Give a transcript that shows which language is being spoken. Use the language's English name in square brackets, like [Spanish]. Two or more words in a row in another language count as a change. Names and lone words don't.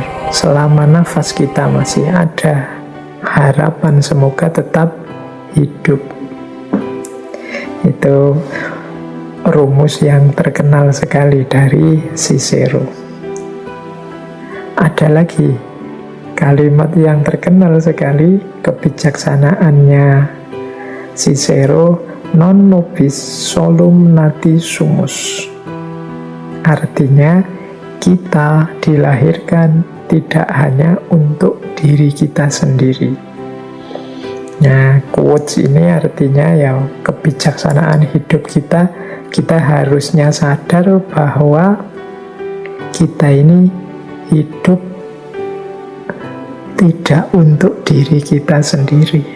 [Indonesian] Selama nafas kita masih ada, harapan semoga tetap hidup. Itu rumus yang terkenal sekali dari Cicero. Ada lagi kalimat yang terkenal sekali, kebijaksanaannya Cicero, [Latin] non nobis solum nati sumus. [Indonesian] Artinya, kita dilahirkan tidak hanya untuk diri kita sendiri. Nah, quotes ini artinya ya kebijaksanaan hidup kita. Kita harusnya sadar bahwa kita ini hidup tidak untuk diri kita sendiri.